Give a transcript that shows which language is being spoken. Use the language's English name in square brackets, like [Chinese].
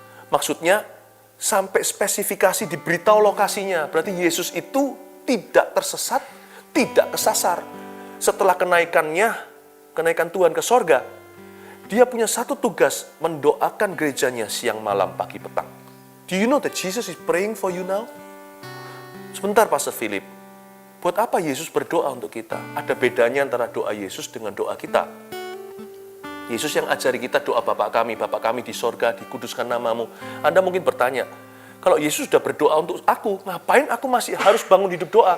[Indonesian] Maksudnya, sampai spesifikasi diberitahu lokasinya. Berarti Yesus itu tidak tersesat, tidak kesasar. Setelah kenaikan Tuhan ke sorga, dia punya satu tugas, mendoakan gerejanya siang, malam, pagi, petang. [English] Do you know that Jesus is praying for you now? [Indonesian] Sebentar, Pastor Philip. Buat apa Yesus berdoa untuk kita? Ada bedanya antara doa Yesus dengan doa kita. Yesus yang ajari kita doa Bapa kami di sorga, dikuduskan namamu. Anda mungkin bertanya, kalau Yesus sudah berdoa untuk aku, ngapain aku masih harus bangun hidup doa?